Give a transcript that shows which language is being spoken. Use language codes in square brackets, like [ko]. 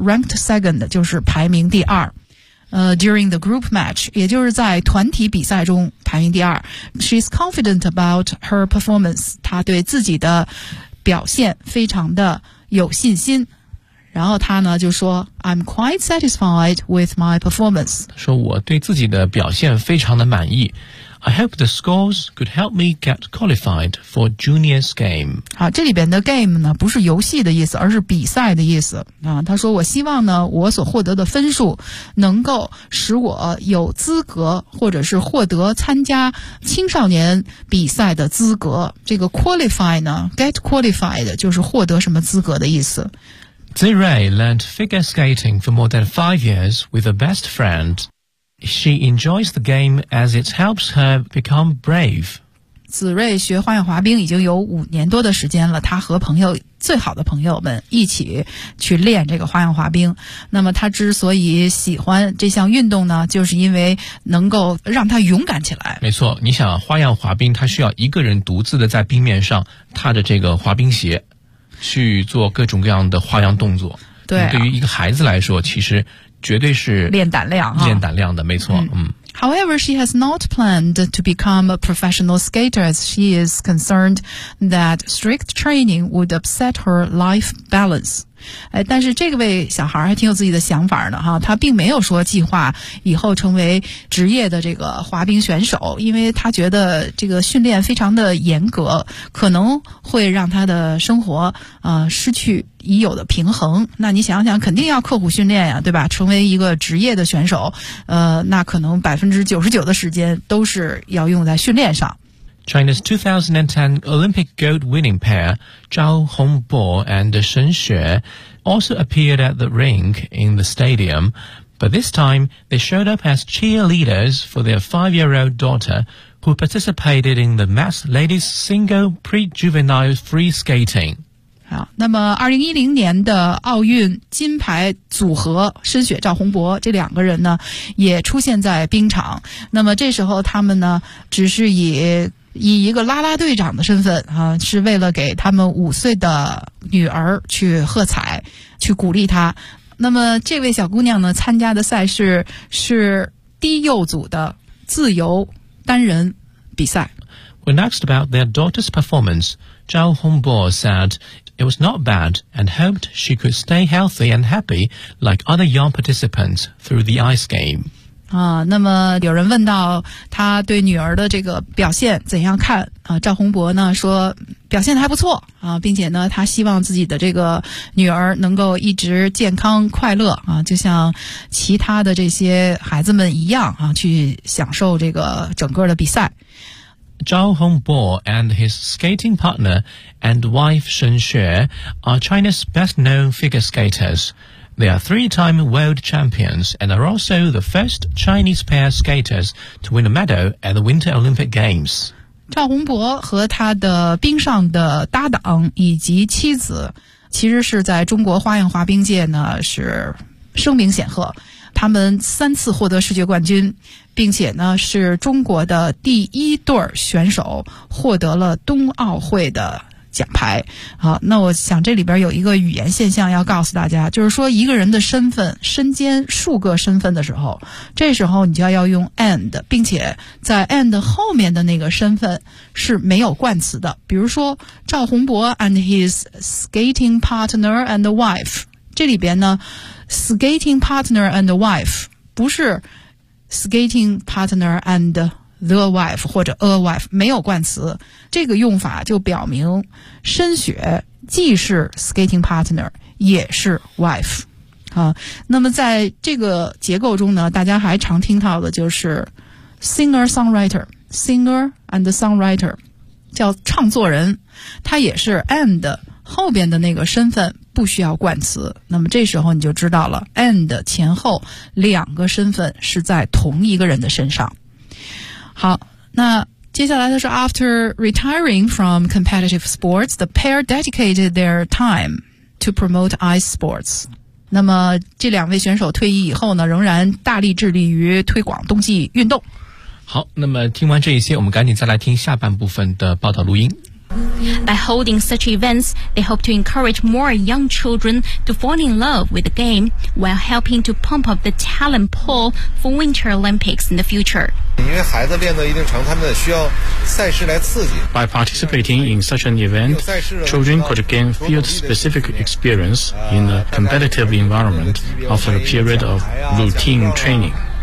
[en] ranked second [zh] 就是排名第二。 [en] During the group match, [zh] 也就是在团体比赛中排名第二。 [en] She's confident about her performance, [zh] 她对自己的表现非常的有信心，然后他呢就说 [en] I'm quite satisfied with my performance， [zh] 说我对自己的表现非常的满意。 [en] I hope the scores could help me get qualified for juniors game。 [zh] 好，这里边的 game 呢不是游戏的意思，而是比赛的意思啊。他说我希望呢我所获得的分数能够使我有资格或者是获得参加青少年比赛的资格。这个 qualify 呢 get qualified 就是获得什么资格的意思。 [en] Zi Rei learned figure skating for more than 5 years with a best friend. She enjoys the game as it helps her become brave. [zh] 子睿学花样滑冰已经有5年多的时间了，他和朋友最好的朋友们一起去练这个花样滑冰。那么他之所以喜欢这项运动呢，就是因为能够让他勇敢起来。没错，你想花样滑冰，他需要一个人独自的在冰面上踏着这个滑冰鞋去做各种各样的花样动作。对、啊、对于一个孩子来说其实绝对是练胆量、啊、练胆量的，没错。 [en] However, she has not planned to become a professional skater as she is concerned that strict training would upset her life balance. [zh] 哎，但是这个位小孩还挺有自己的想法呢哈，他并没有说计划以后成为职业的这个滑冰选手，因为他觉得这个训练非常的严格，可能会让他的生活失去已有的平衡。那你想想肯定要刻苦训练呀，对吧？成为一个职业的选手，那可能99%的时间都是要用在训练上。 [en] China's 2010 Olympic gold winning pair, Zhao Hongbo and Shen Xue, also appeared at the rink in the stadium, but this time they showed up as cheerleaders for their 5-year-old daughter who participated in the mass ladies single pre-juvenile free skating. [zh] 好，那么2010年的奥运金牌组合申雪赵宏博这两个人呢也出现在冰场，那么这时候他们呢只是以以一个啦啦队长的身份啊，是为了给他们五岁的女儿去喝彩，去鼓励她。那么这位小姑娘呢，参加的赛事是低幼组的自由单人比赛。 [en] When asked about their daughter's performance, Zhao Hongbo said it was not bad and hoped she could stay healthy and happy like other young participants through the ice game. [zh] 啊，那么有人问到他对女儿的这个表现怎样看啊？赵宏博呢说表现得还不错啊，并且呢他希望自己的这个女儿能够一直健康快乐啊，就像其他的这些孩子们一样啊，去享受这个整个的比赛。 [en] Zhao Hongbo and his skating partner and wife Shen Xue are China's best-known figure skaters. They are three-time world champions and are also the first Chinese pair skaters to win a medal at the Winter Olympic Games. [zh] Zhao Hongbo 和他的冰上的搭档以及妻子其实是在中国花样滑冰界呢是声名显赫。他们三次获得世界冠军，并且呢是中国的第一对选手获得了冬奥会的奖牌。好，那我想这里边有一个语言现象要告诉大家，就是说一个人的身份身兼数个身份的时候，这时候你就要用 and， 并且在 and 后面的那个身份是没有冠词的。比如说赵宏博 [en] and his skating partner and wife， [zh] 这里边呢 [en] Skating partner and wife [zh] 不是 [en] skating partner and the wife [zh] 或者 a wife， 没有冠词。这个用法就表明申雪既是 skating partner 也是 wife、啊、那么在这个结构中呢，大家还常听到的就是 singer and songwriter， 叫唱作人，他也是 and 后边的那个身份，不需要冠词。那么这时候你就知道了 and 前后两个身份是在同一个人的身上。好，那接下来的是 [en] After retiring from competitive sports, the pair dedicated their time to promote ice sports. [zh] 那么这两位选手退役以后呢，仍然大力致力于推广冬季运动。好，那么听完这一些，我们赶紧再来听下半部分的报道录音。 [en] By holding such events, they hope to encourage more young children to fall in love with the game while helping to pump up the talent pool for Winter Olympics in the future. By participating in such an event, children could gain field-specific experience in a competitive environment after a period of routine training.